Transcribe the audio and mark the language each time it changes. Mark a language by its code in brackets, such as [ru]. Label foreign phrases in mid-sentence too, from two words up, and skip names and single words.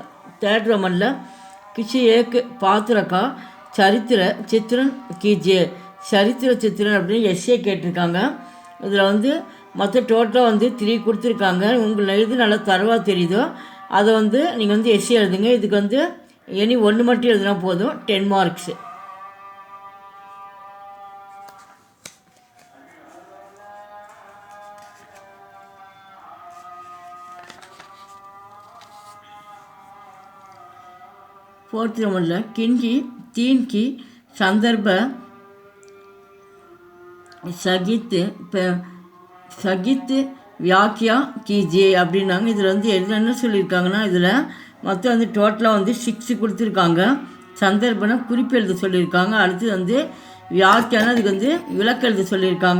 [hi] தேர்ட் ரோமனில் किसी एक पात्र का चरित्र चित्रण कीजिए. चरित्र चित्रण [ta] அப்படின்னு எஸ்ஏ கேட்டிருக்காங்க. இதில் மற்ற டோட்டலாக 3 கொடுத்துருக்காங்க. உங்களுக்கு எது நல்லா தரவாக தெரியுதோ அதை நீங்கள் எஸ்ஏ எழுதுங்க. இதுக்கு எனி 1 மட்டும் எழுதுனா போதும், 10 மார்க்ஸு. [hi] फोर्थ नंबर किन्ही 3 की संदर्भ सहित व्याख्या कीजिए அப்படின்னாங்க. [ta] இதில் என்னென்ன சொல்லியிருக்காங்கன்னா, இதில் மொத்தம் டோட்டலாக 6 கொடுத்துருக்காங்க. சந்தர்ப்பனை குறிப்பு எழுத சொல்லியிருக்காங்க. அடுத்து வியாக்கியானா அதுக்கு விளக்க எழுத சொல்லியிருக்காங்க.